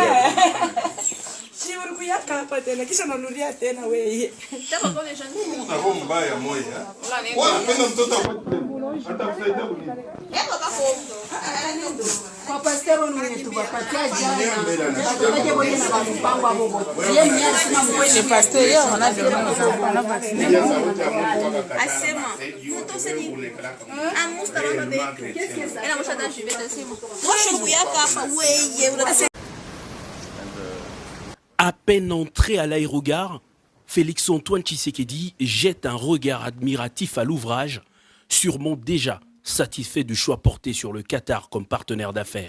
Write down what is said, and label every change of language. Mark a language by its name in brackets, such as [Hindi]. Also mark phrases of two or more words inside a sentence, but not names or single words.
[Swahili] kisha narudia tena wewe. Utakuwa mbaya moja. Wewe unapenda mtoto atakusaidia nini? [French] Le pasteur, hier, on a donné on a vacciné. À peine entré à l'aérogare, Félix-Antoine Tshisekedi jette un regard admiratif à l'ouvrage, sûrement déjà satisfait du choix porté sur le Qatar comme partenaire d'affaires.